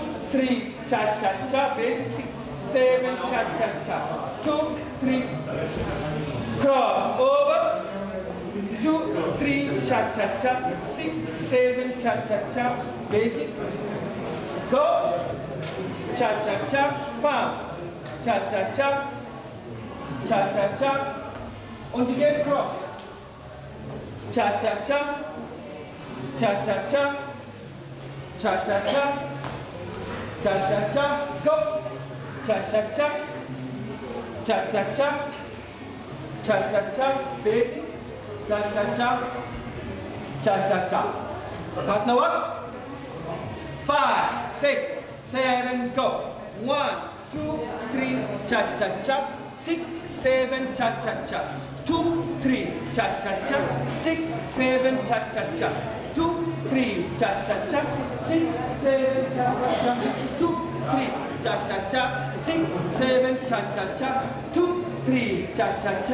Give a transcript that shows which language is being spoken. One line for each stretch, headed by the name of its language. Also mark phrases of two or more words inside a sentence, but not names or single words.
English: 3, cha-cha-cha, basic, 6, 7, cha-cha-cha, 2, 3, cross over, 2, 3, cha-cha-cha, 6, 7, cha-cha-cha, basic, go, cha-cha-cha, palm, cha-cha-cha, cha-cha-cha, on the gate cross, cha-cha-cha, cha-cha-cha, cha-cha-cha, cha-cha-cha, go, cha-cha-cha, cha-cha-cha, cha-cha-cha, basic, cha-cha-cha, cha-cha-cha. Partner what? 5, 6, 7, go. 1, 2, 3, cha-cha-cha, 6, 7, cha-cha-cha, 2, 3, cha-cha-cha, 6, 7, cha-cha-cha, 2, 3, cha-cha-cha, 6, 7, cha-cha-cha, 2, 3, cha-cha-cha, 6, 7, cha-cha-cha, 2, 3, cha-cha-cha,